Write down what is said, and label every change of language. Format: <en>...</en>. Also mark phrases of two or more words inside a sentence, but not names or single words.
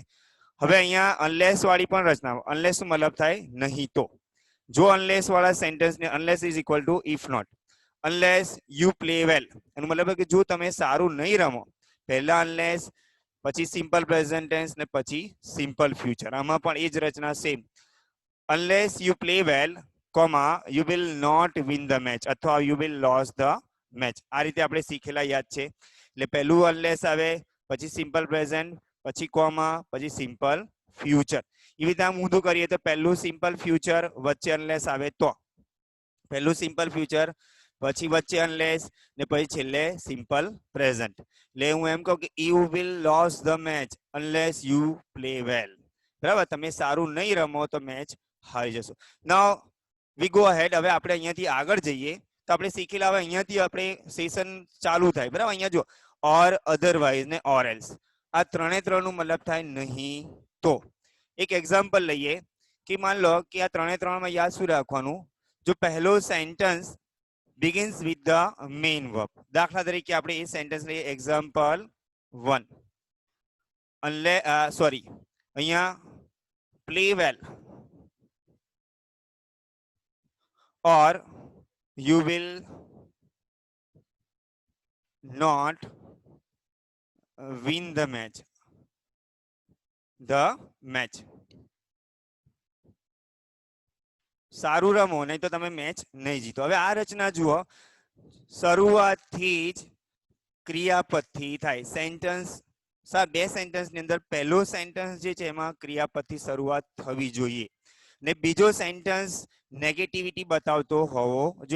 <gu>હવે અહીંયા અનલેસ વાળી પણ રચના. અનલેસ શું મતલબ થાય? નહીં તો. જો અનલેસ વાળા સેન્ટેન્સને</gu> <en>unless is equal to if not. unless you play well</en> <gu>એનો મતલબ કે જો તમે સારું નહીં રમો, પહેલા અનલેસ, પછી</gu> <en>simple present tense</en> <gu>ને પછી</gu> <en>simple future.</en> <gu>આમાં પણ એ જ રચના સેમ.</gu> <en>unless you play well, comma, you will not win the match અથવા you will lose the match.</en> <gu>આ રીતે આપણે શીખેલા યાદ છે. એટલે પહેલું unless આવે, પછી</gu> <en>simple present,</en> <gu>પછી કોમા, પછી</gu> <en>simple future.</en> <gu>એ રીતે આમ ઊંધું કરીએ તો પહેલું</gu> <en>simple future,</en> <gu>વચ્ચે unless આવે તો પહેલું</gu> <en>simple future,</en> <gu>પછી વચ્ચે unless ને પછી છેલ્લે</gu> <en>simple present.</en> <gu>એટલે હું એમ કહું કે</gu> <en>you will lose the match unless you play well.</en> <gu>બરાબર, તમે સારું નહીં રમો તો મેચ હારી જશો.</gu> <en>now we go ahead.</en> <gu>હવે આપણે અહીંયાથી આગળ જઈએ તો આપણે શીખેલા, હવે અહીંયાથી આપણે સેશન ચાલુ થાય, બરાબર. અહીંયા જો ઓર, અધરવાઇઝ ને</gu> <en>or else,</en> <gu>આ ત્રણે ત્રણનું મતલબ થાય નહીં તો. એક એક્ઝામ્પલ લઈએ કે માન લો કે આ ત્રણે ત્રણમાં યાદ શું રાખવાનું? જો પહેલો સેન્ટેન્સ</gu> <en>begins with the main verb.</en> <gu>દાખલા તરીકે આપણે એ સેન્ટેન્સ લઈએ, એક્ઝામ્પલ 1.</gu> <en>સોરી, અહીંયા play well or you will not win the match.</en> <gu>સારું રમો નહીં તો તમે મેચ નહીં જીતો. હવે આ રચના જુઓ, શરૂઆતથી જ ક્રિયાપદથી થાય. સેન્ટેન્સ બે સેન્ટેન્સ ની અંદર પહેલો સેન્ટેન્સ જે છે એમાં ક્રિયાપદથી શરૂઆત થવી જોઈએ ને બીજો સેન્ટેન્સ નેગેટિવિટી બતાવતો હોવો જોઈએ.</gu>